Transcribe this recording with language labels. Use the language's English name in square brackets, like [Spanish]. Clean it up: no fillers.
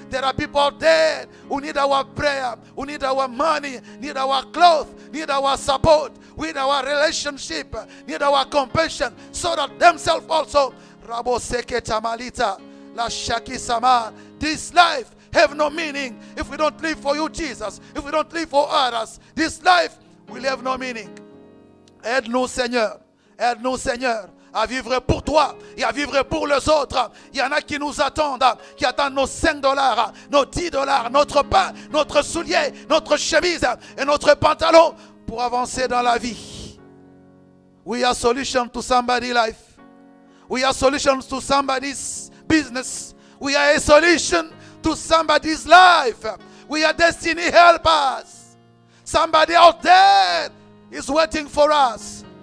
[English] There are people out there who need our prayer, who need our money, need our clothes, need our support, need our relationship, need our compassion, so that themselves also Rabo seketa malita. La shaki sama. This life have no meaning if we don't live for you, Jesus. If we don't live for others, this life will have no meaning. [French] Aide-nous, Seigneur. Aide-nous, Seigneur, à vivre pour toi et à vivre pour les autres. Il y en a qui nous attendent, qui attendent nos 5 dollars, nos 10 dollars, notre pain, notre soulier, notre chemise et notre pantalon pour avancer dans la vie. [English] We are solution to somebody's life. We are solutions to somebody's business. We are a solution to somebody's life. We are destiny helpers. Somebody out there is waiting for us.